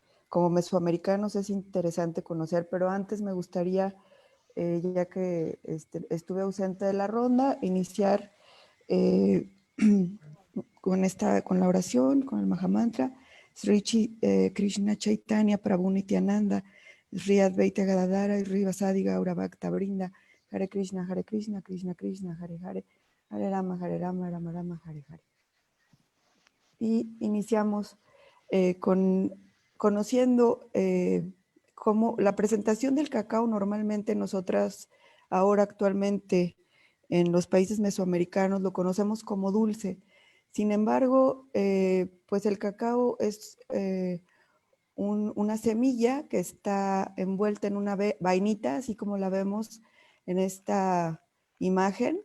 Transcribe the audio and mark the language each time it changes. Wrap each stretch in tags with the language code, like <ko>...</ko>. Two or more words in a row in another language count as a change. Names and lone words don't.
<es>como mesoamericanos es interesante conocer, pero antes me gustaría, ya que estuve ausente de la ronda, iniciar con la oración, con el Mahamantra.</es> <sa>Sri Krishna Chaitanya Prabhu Nityananda, Sri Advaita Gadadara y Sri Vasadi Gaura Bhakta Brinda, Hare Krishna, Krishna Krishna, Hare Hare, Hare Rama, Rama Rama, Hare Hare.</sa> <es>Y iniciamos conociendo cómo la presentación del cacao normalmente nosotras ahora actualmente en los países mesoamericanos lo conocemos como dulce. Sin embargo, pues el cacao es una semilla que está envuelta en una vainita, así como la vemos en esta imagen.</es>